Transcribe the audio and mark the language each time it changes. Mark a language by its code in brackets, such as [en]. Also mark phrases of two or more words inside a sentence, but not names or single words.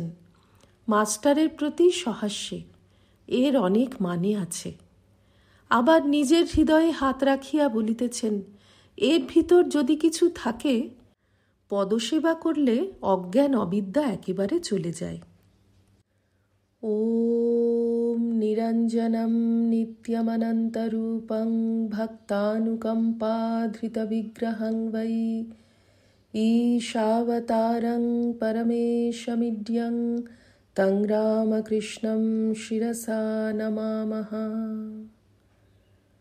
[bn] মাস্টারের প্রতি সহাস্যে, এর অনেক মানে আছে। আবার নিজের হৃদয়ে হাত রাখিয়া বলিতেছেন, এর ভিতর যদি কিছু থাকে, পদসেবা করলে অজ্ঞান অবিদ্যা একেবারে চলে যায়। [sa] ওম निरञ्जनं नित्यमनन्तरूपं भक्तानुकम्पाधृतविग्रहं वै ईशावतारं परमेशमिड्यं तं रामकृष्णं शिरसा नमामः।